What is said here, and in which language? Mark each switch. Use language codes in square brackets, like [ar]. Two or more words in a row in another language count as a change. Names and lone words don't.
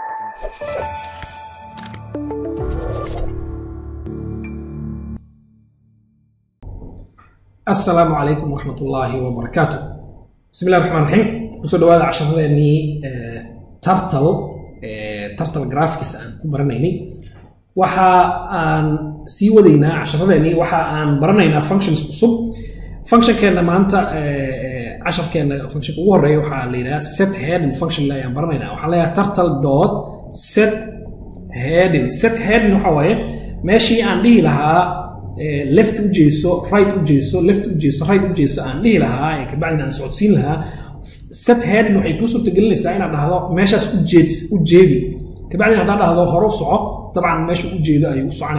[ar] السلام عليكم ورحمة الله وبركاته. بسم الله الرحمن الرحيم. وصلوا هذا عشان إني [en] turtle graphics [so] aan ku baranaynay waxa aan sii wadaynaa casharradeennii waxa aan baranaynaa functions cusub. Functionkeena maanta casharkeena function ugu horeeya waxa la yiraahdaa [en] set heading function [so] la ayaan baranaynaa. Waxa la yiraahdaa [en] turtle.set heading. Set heading [so] waxa waaye meeshii aan dhihi lahaa left u jeeso, right u jeeso, left u jeeso, right u jeeso aan dhihi lahaa ee ka bacdina aan socodsiin lahaa. [en] set heading [so] waxay ku suurtagelinaysaa inaad dhahdo meeshaas u jeedi ka bacdina haddaad dhahdo hore u soco dabcan meesha u jeedo ayuu u soconaya.